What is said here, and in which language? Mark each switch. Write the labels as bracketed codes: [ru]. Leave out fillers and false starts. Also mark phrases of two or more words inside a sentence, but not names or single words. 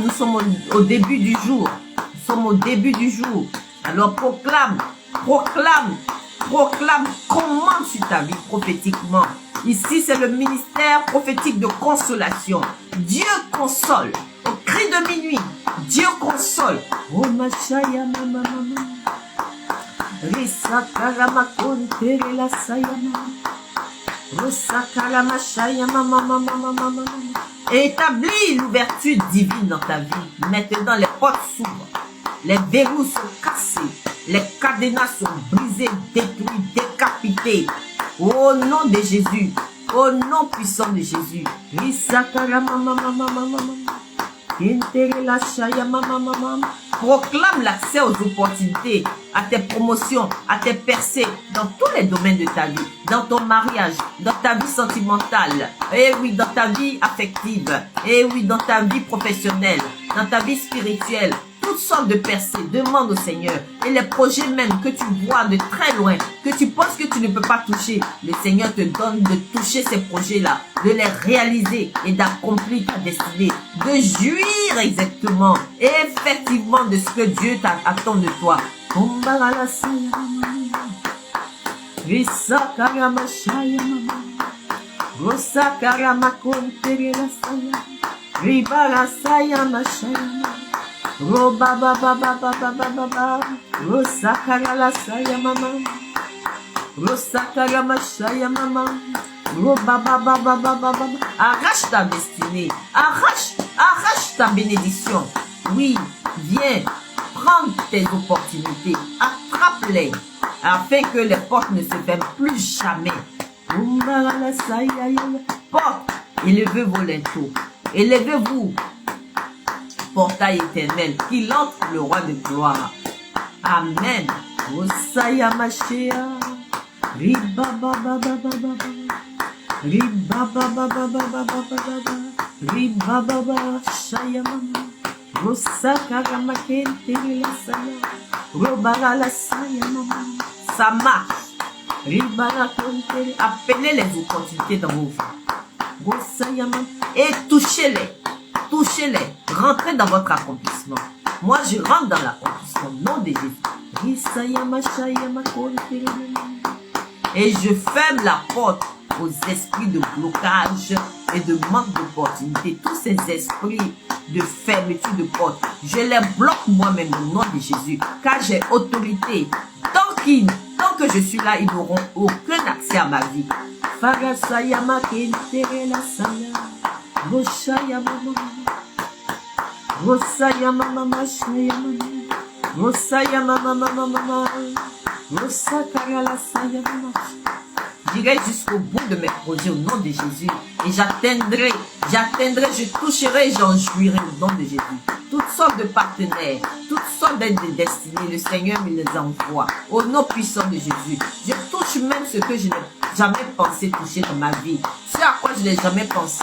[fr] Nous sommes au début du jour. Nous sommes au début du jour. Alors proclame, proclame, proclame. Commande sur ta vie prophétiquement. Ici, c'est le ministère prophétique de consolation. Dieu console. Au cri de minuit, Dieu console. Oh ma chaya mama mama. Risakala ma kontere la sayama. Risakala ma chaya mama mama mama mama. Établis l'ouverture divine dans ta vie. Maintenant, les portes s'ouvrent. Les verrous sont cassés. Les cadenas sont brisés, détruits, décapités. Au nom de Jésus. Au nom puissant de Jésus. Risakala mama mama mama. Proclame l'accès aux opportunités, à tes promotions, à tes percées dans tous les domaines de ta vie, dans ton mariage, dans ta vie sentimentale, et oui, dans ta vie affective, et oui, dans ta vie professionnelle, dans ta vie spirituelle. toutes sortes de percées. Demande au Seigneur. Et les projets même que tu vois de très loin, que tu penses que tu ne peux pas toucher, le Seigneur te donne de toucher ces projets-là, de les réaliser et d'accomplir ta destinée, de jouir exactement et effectivement de ce que Dieu attend de toi. Roba ba ba ba ba ba ba ba ba. Rosakara la saya mama. Rosakara mashaya mama. Roba ba ba ba ba ba ba. Arrache ta destinée. Arrache ta bénédiction. Oui, viens, prends tes opportunités. Attrape-les afin que les portes ne se ferment plus jamais. Porte, élevez vos linteaux. Élevez-vous. Portail éternel, qu'il entre le roi de gloire. Amen. Osaya Mashia. Riba ba ba ba ba ba. Riba ba ba ba ba ba ba ba. Riba ba ba shaya mama. Rosaka makente la saya. Robara la saya mama. Ça marche. Riba la konte. Appelez les opportunités dans vos vies. Rosaya mama. Et touchez-les. Touchez-les, rentrez dans votre accomplissement. Moi, je rentre dans l'accomplissement, au nom de Jésus. Et je ferme la porte aux esprits de blocage et de manque d'opportunité. Tous ces esprits de fermeture de porte, je les bloque moi-même au nom de Jésus, car j'ai autorité. Tant que je suis là, ils n'auront aucun accès à ma vie. Roshaya mama, Rosaya mama, Shaya mama, Rosaya mama mama, Rosakara la saya mama. J'irai jusqu'au bout de mes projets au nom de Jésus et j'atteindrai, je toucherai, j'en jouirai au nom de Jésus. Toutes sortes de partenaires, toutes sortes d'aides de destinée, le Seigneur me les envoie au nom puissant de Jésus. Je touche même ce que je n'ai jamais pensé toucher dans ma vie, ce à quoi je n'ai jamais pensé.